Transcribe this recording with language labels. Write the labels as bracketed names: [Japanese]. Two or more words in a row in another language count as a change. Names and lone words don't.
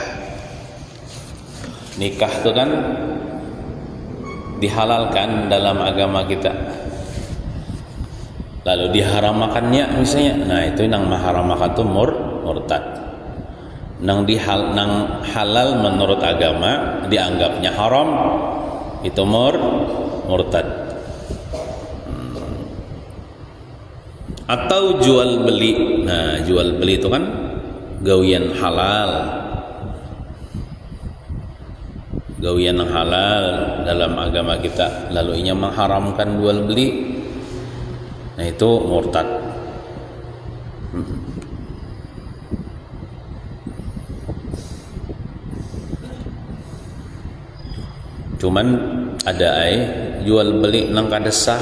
[Indonesian] Nikah itu kan dihalalkan dalam agama kita, lalu diharamakannya misalnya, nah itu yang mengharamakan itu murtad. [Banjar] Nang halal menurut agama dianggapnya haram, itu murtad. Atau jual beli. Nah, jual beli itu kan gawian halal, gawian halal dalam agama kita, lalu inya mengharamkan jual beli, nah itu murtad. Cuman ada jual beli nang kada sah.